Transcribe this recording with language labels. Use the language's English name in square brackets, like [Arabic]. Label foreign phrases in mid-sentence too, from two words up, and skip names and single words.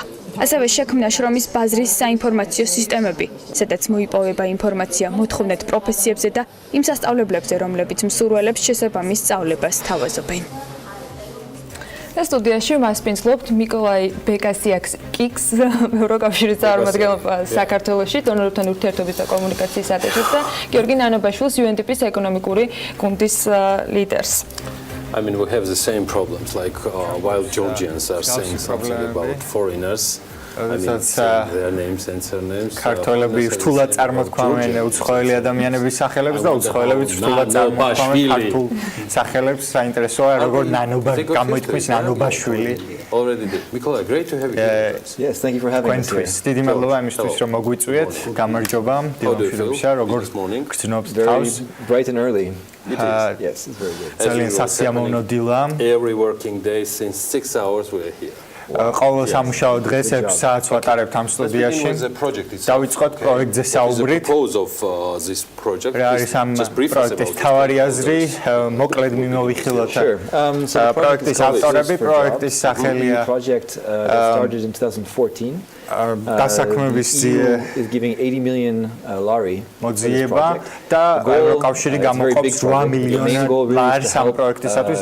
[Georgian] ასევე შექმნა შრომის ბაზრის საინფორმაციო სისტემები, სადაც მოიპოვება ინფორმაცია მოთხოვნად პროფესიებზე და იმ სასწავლებლებზე, რომლებიც მსურველებს შესაბამის სწავლებას თავაზობენ. სტუდიაში მას პინძლობთ მიკოლაი ბეკასიაკის ევროკავშირის წარმომადგენლობა საქართველოში, დონორებთან ურთიერთობის და კომუნიკაციის ატეშეს და გიორგი ნანობაშვილს UNDP-ის ეკონომიკური გუნდის ლიდერს. [English] I mean, we have the same problems, like while Georgians are saying something about foreigners. I mean, their names and surnames. [Georgian] ქართველები რთულად წარმოთქვამენ უცხოელი ადამიანების სახელებს და უცხოელებიც რთულად წარმოთქვამენ ქართულ სახელებს. საინტერესოა, როგორ გამოითქმის ნანობაშვილი. [English] Already did. Mikola, great to have you here. Yes, thank you for having us here. [Georgian] დიდი მადლობა იმისთვის, რომ მოგვიწვიეთ. გამარჯობა. დილამშვიდობისა, როგორ გრძნობთ თავს? [English] Bright and early. Yes, it's very good. [Georgian] ძალიან სასიამოვნო დილა. [English] Every working day since 6 hours we are here. [Georgian] ყოველ სამუშაო დღეს 6 საათს ვატარებთ ამ სტუდიაში. დავიწყოთ პროექტზე საუბრით. რა არის ამ პროექტის მთავარი აზრი? მოკლედ მიმოვიხილოთ. პროექტის ავტორები, პროექტის სახელია დასაქმების მოძიება და ევროკავშირი გამოყოფს 8 მილიონი ლარს ამ პროექტისათვის.